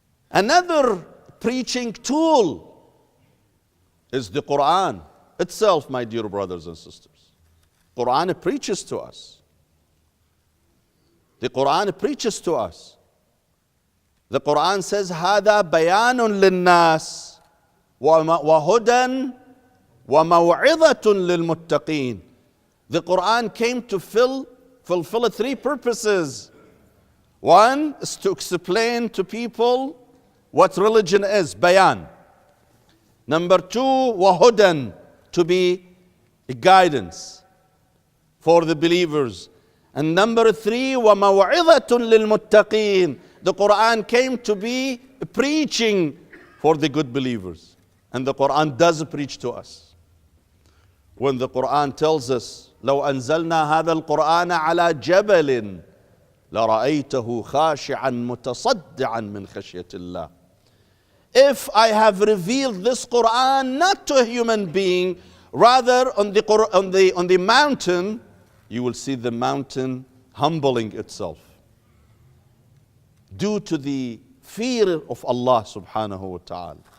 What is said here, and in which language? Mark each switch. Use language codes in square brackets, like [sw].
[en] Another preaching tool is the Quran itself, my dear brothers and sisters. Quran preaches to us. The Quran preaches to us. The Quran says, [ar] هذا بيان للناس وهدى وموعظة للمتقين. [en] The Quran came to fulfill three purposes. One is to explain to people what religion is, bayan. Number two, wahudan, to be a guidance for the believers. And number three, [ar] وَمَوْعِظَةٌ لِلْمُتَّقِينَ. [en] The Quran came to be preaching for the good believers. And the Quran does preach to us. When the Quran tells us, [ar] لو أنزلنا هذا القرآن على جبل لرأيته خاشعا متصدعا من خشية الله. [en] If I have revealed this Quran not to a human being, rather on the mountain, you will see the mountain humbling itself due to the fear of Allah subhanahu wa ta'ala.